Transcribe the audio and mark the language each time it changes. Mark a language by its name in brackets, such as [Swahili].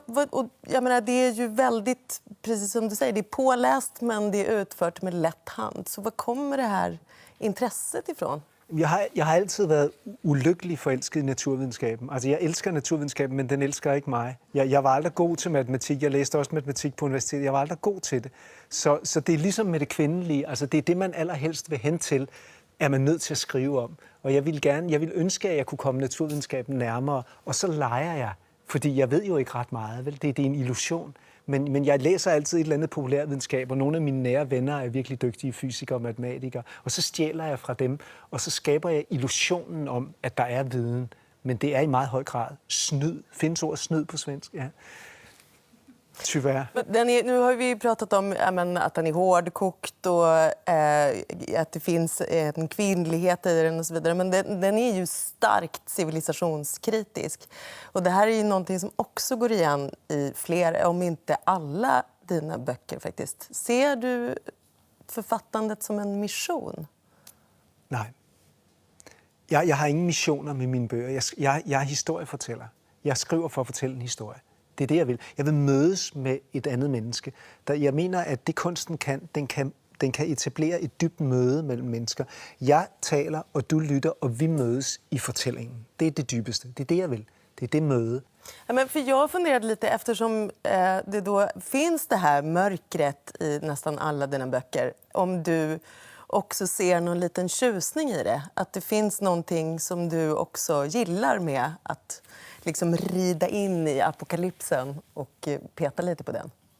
[Swedish] Och jag menar, det är ju väldigt, precis som du säger, det är påläst men det är utfört med lätt hand. Så var kommer det här intresset ifrån? [Danish] Jeg har altid været ulykkelig forelsket i naturvidenskaben. Altså, jeg elsker naturvidenskaben, men den elsker ikke mig. Jeg var aldrig god til matematik. Jeg læste også matematik på universitetet. Jeg var aldrig god til det. Så det er ligesom med det kvindelige. Altså, det er det, man allerhelst vil hen til, er man nødt til at skrive om. Og jeg vil ønske, at jeg kunne komme naturvidenskaben nærmere. Og så leger jeg, fordi jeg ved jo ikke ret meget. Vel? Det er en illusion. Men jeg læser altid et eller andet populærvidenskab, og nogle af mine nære venner er virkelig dygtige fysikere og matematikere. Og så stjæler jeg fra dem, og så skaber jeg illusionen om, at der er viden. Men det er i meget høj grad snyd. Findes ordet snyd på svensk? Ja. Tyvärr. [Swedish] Nu har vi pratat om att den är hårdkokt och att det finns en kvinnlighet i den och så vidare. Men den är ju starkt civilisationskritisk. Och det här är ju någonting som också går igen i flera, om inte alla dina böcker faktiskt. Ser du författandet som en mission? Nej. [Danish] Jeg har ingen missioner med mine bøger. Jeg er historiefortæller. Jeg skriver for at fortælle en historie. Det er det, jeg vil. Jeg vil mødes med et andet menneske. Jeg mener, at det kunsten kan, den kan etablere et dybt møde mellem mennesker. Jeg taler, og du lytter, og vi mødes i fortællingen. Det er det dybeste. Det er det, jeg vil. [Swedish] Det är det mötet. Ja, men för jag funderade lite eftersom det då finns det här mörkret i nästan alla dina böcker. Om du också ser någon liten tjusning i det. Att det finns någonting som du också gillar med att liksom rida in i apokalypsen och peta lite på den.